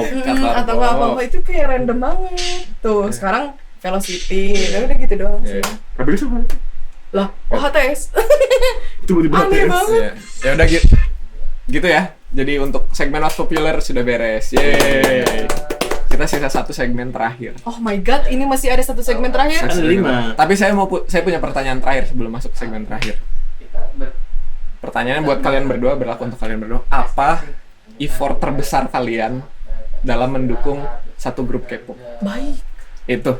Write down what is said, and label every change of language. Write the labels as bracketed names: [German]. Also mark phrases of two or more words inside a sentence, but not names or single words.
[Indonesian] Atau apa-apa itu kayak random banget. Tuh, sekarang Velocity, udah gitu doang sih. Iya. Tapi itu sama. Lah, OHTS. Tiba-tiba Aneh TS. banget. Iya. Ya udah gitu. Gitu ya. Jadi untuk segmen Most Popular sudah beres. Yeay. Kita sisa satu segmen terakhir. [English] Oh my god, [Indonesian] ini masih ada satu segmen terakhir. Ada 5. Tapi saya punya pertanyaan terakhir sebelum masuk ke segmen terakhir. Pertanyaannya buat kalian berdua, berlaku untuk kalian berdua. Apa effort terbesar kalian dalam mendukung satu grup K-pop? Baik. Itu.